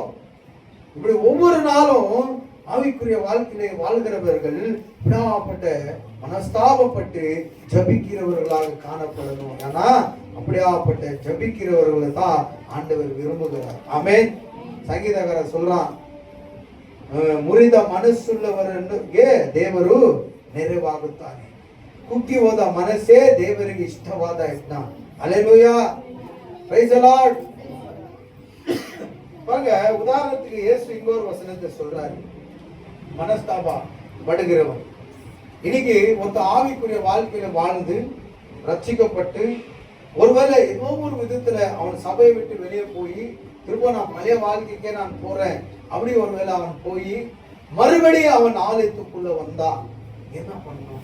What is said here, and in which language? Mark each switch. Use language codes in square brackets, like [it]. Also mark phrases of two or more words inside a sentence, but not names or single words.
[ta] இப்படி ஒவ்வொரு நாளும் ஆவிக்குரிய வாழ்க்கையிலே வாழ்கிறவர்கள் விடாப்பட்ட மனஸ்தாபப்பட்டு ஜபிக்கிறவர்களாக காணப்படணும். ஏன்னா அப்படியாப்பட்ட ஜபிக்கிறவர்களை தான் ஆண்டவர் விரும்புகிறார். ஆமென். சங்கீதக்காரர் சொல்றான், [kn] ಮುರಿದ ಮನಸ್ಸುಳ್ಳವರಿಗೆ ದೇವರು ನೆರವಾಗುತ್ತಾನೆ. ಕುಗ್ಗಿ ಹೋದ ಮನಸ್ಸೇ ದೇವರಿಗೆ ಇಷ್ಟವಾದ ಯಜ್ಞ. [ta] அல்லேலூயா, [en] praise the Lord. [ta] பாருங்க, உதாரணத்துக்கு இயேசு இங்க ஒரு வசனத்தை சொல்றாரு, மனஸ்தாபா படுகிறவன். இன்னைக்கு ஒருத்த ஆவிக்குரிய வாழ்க்கையில வாழ்ந்து ரட்சிக்கப்பட்டு ஒருவேளை ஏதோ ஒரு விதத்துல அவன் சபையை விட்டு வெளியே போய் திரும்ப நான் பழைய வாழ்க்கைக்கே நான் போறேன் அப்படி ஒருவேளை அவன் போய் மறுபடியும் அவன் ஆலயத்துக்குள்ள வந்தா என்ன பண்ணணும்?